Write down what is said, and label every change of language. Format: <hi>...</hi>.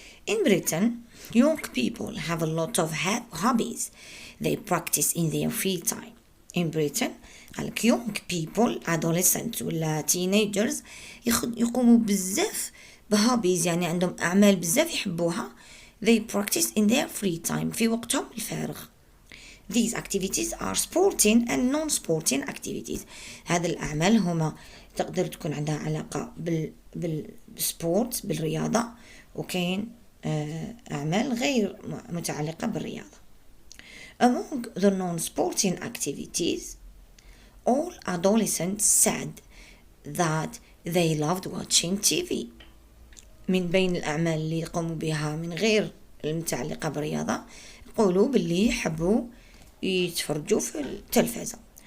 <en>In Britain, young people have a lot of hobbies they practice in their free time. In Britain, young people, adolescents</en> <ar>ولا teenagers يقوموا بزاف بهوبيز، يعني عندهم أعمال بزاف يحبوها.</ar> <en>They practice in their free time،</en> <ar>في وقتهم الفارغ.</ar> <en>These activities are sporting and non-sporting activities.</en> <ar>هذه الأعمال هما تقدر تكون عندها علاقة بالسبورت، بالرياضة، وكاين أعمال غير متعلقة بالرياضة.</ar> <en>Among the non-sporting activities, all adolescents said that they loved watching TV.</en> <ar>من بين الأعمال اللي يقوموا بها من غير المتعلقة بالرياضة، يقولوا باللي يحبوا يتفرجوا في التلفزة.</ar>